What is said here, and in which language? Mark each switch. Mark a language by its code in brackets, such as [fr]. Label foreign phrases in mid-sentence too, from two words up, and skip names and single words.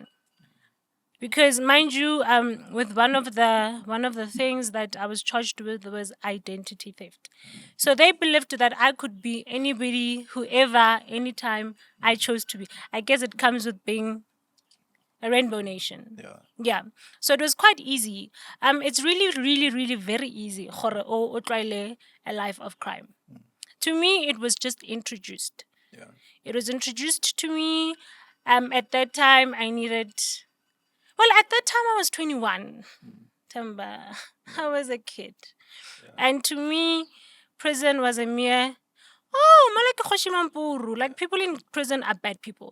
[en] Because mind you, with one of the things that I was charged with was identity theft. So they believed that I could be anybody, whoever, anytime I chose to be. I guess it comes with being a rainbow nation. Yeah. So it was quite easy. It's really, really, really very easy [tn] gore o tlwaele [en] a life of crime. To me, it was just introduced. It was introduced to me. At that time, at that time I was 21. Themba, I was a kid. And to me, prison was a mere, like people in prison are bad people.